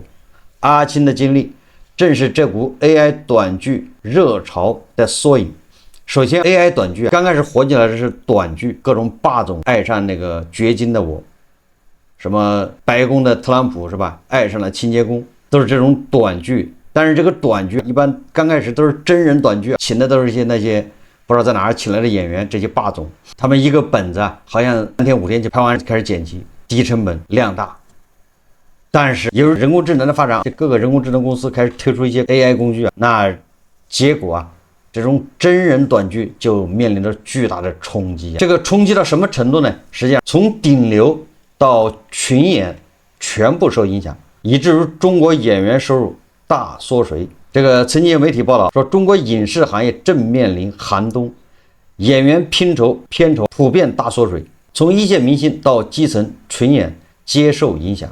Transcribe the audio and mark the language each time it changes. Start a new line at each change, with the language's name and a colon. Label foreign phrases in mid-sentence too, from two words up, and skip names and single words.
Chinese: 阿青的經歷正是這股 AI 短劇熱潮的縮影。首先 AI 短劇剛開始火起來的是短劇，各種霸總愛上那個掘金的我，什麼白宮的特朗普是吧，愛上了清潔工，都是這種短劇。但是這個短劇一般剛開始都是真人短劇，請的都是那些不知道在哪兒請来的演员，這些霸总，他們一個本子好像3天5天就拍完，開始剪輯，低成本量大。但是由于人工智能的發展，各個人工智能公司開始推出一些 AI 工具那結果這種真人短劇就面臨着巨大的衝擊。這個衝擊到什麼程度呢？實際上從頂流到群演全部受影響，以至於中國演員收入大縮水。這個曾經有媒體報道說，中國影視行業正面臨寒冬，演員片酬普遍大縮水，從一線明星到基層群演皆受影響。